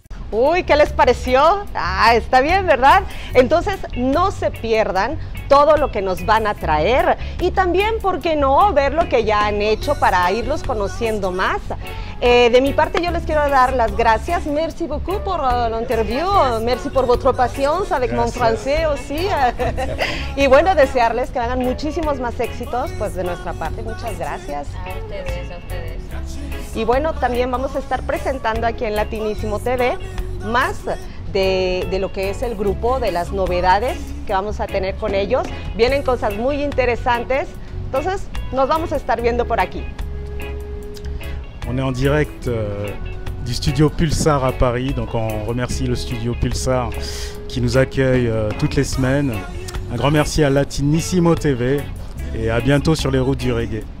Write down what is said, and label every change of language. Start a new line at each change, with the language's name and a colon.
Spanish: Uy, ¿qué les pareció? Ah, está bien, ¿verdad? Entonces, no se pierdan todo lo que nos van a traer y también, ¿por qué no?, ver lo que ya han hecho para irlos conociendo más. De mi parte, yo les quiero dar las gracias.
French: Merci beaucoup pour l'interview. Merci por votre patience avec mon français aussi.
Spanish: Y bueno, desearles que hagan muchísimos más éxitos, pues de nuestra parte, muchas gracias. A ustedes, a ustedes. Y bueno, también vamos a estar presentando aquí en Latinísimo TV más de lo que es el grupo, de las novedades que vamos a tener con ellos. Vienen cosas muy interesantes, entonces nos vamos a estar viendo por aquí.
French: On est en direct du studio Pulsar à Paris, donc on remercie le studio Pulsar qui nous accueille toutes les semaines. Un grand merci à Latinísimo TV et à bientôt sur les routes du reggae.